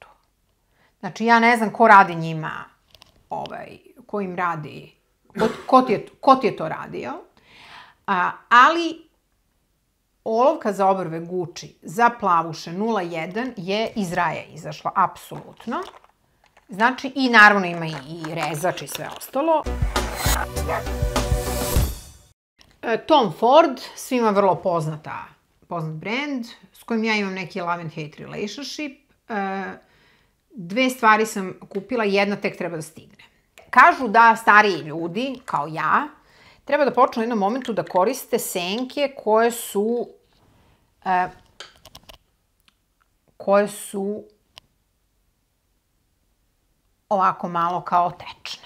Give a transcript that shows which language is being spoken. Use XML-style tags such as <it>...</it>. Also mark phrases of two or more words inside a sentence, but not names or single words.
<sr>Znači, ja ne znam ko radi njima, ko im radi, ko ti je to radio, ali olovka za obrve Gucci za plavuše 01 je iz Raja izašla, apsolutno. Znači, i naravno ima i rezač i sve ostalo. Tom Ford, svima vrlo poznat brand, s kojim ja imam neki</sr> <en>love and hate relationship.</en> <sr>2 stvari sam kupila, jedna tek treba da stigne. Kažu da stariji ljudi, kao ja, treba da počnu u jednom momentu da koriste senke koje su ovako malo kao tečne.</sr>